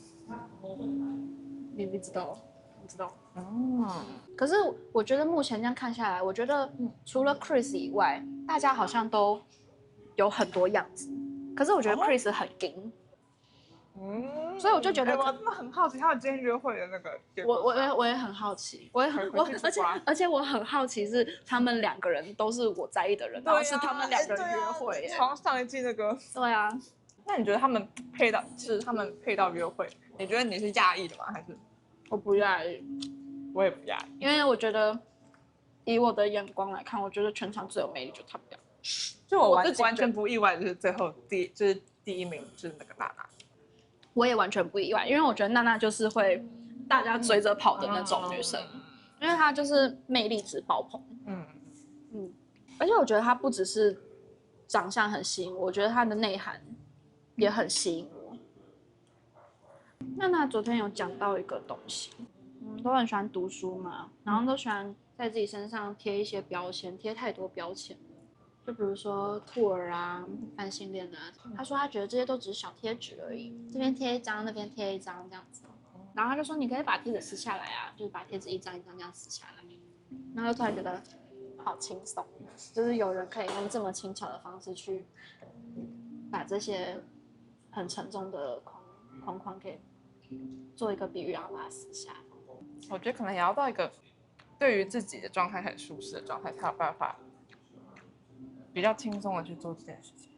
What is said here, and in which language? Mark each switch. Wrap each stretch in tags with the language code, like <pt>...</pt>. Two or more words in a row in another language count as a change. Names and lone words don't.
<zh>你知道？你知道？可是我覺得目前這樣看下來，我覺得除了 Chris 以外，大家好像都有很多樣子。可是我覺得 Chris 很硬。所以我就覺得，我真的很好奇他們今天約會的那個。我也很好奇，而且我很好奇是他們兩個人都是我在意的人，然後是他們兩個人約會耶。從上一季那個。對啊。那你覺得他們配到約會？你覺得你是訝異的嗎？還是？我不訝異。我也不訝異，因為我覺得以我的眼光來看，我覺得全場最有魅力就是他們倆。就我完全不意外，就是最後第一名就是那個娜娜。我也完全不意外，因為我覺得娜娜就是會大家追着跑的那種女生，因為她就是魅力值爆棚。而且我覺得他不只是长相很吸引我，我覺得他的內涵也很吸引我。那昨天有講到一個東西，都很喜歡讀書嘛，然後都喜歡在自己身上貼一些標籤，貼太多標籤了。就比如說兔兒啊、泛性戀啊，他說他覺得這些都只是小貼紙而已，這邊貼一張，那邊貼一張這樣子。然後他就說你可以把貼紙撕下來啊，就是把貼紙一張一張這樣撕下來。然後就突然覺得好輕鬆，就是有人可以用這麼輕巧的方式去把這些很沉重的框框給做一個比喻，然後把它撕下来。我覺得可能也要到一個對於自己的狀態很舒適的狀態，才有辦法比較輕鬆的去做這件事情。</zh>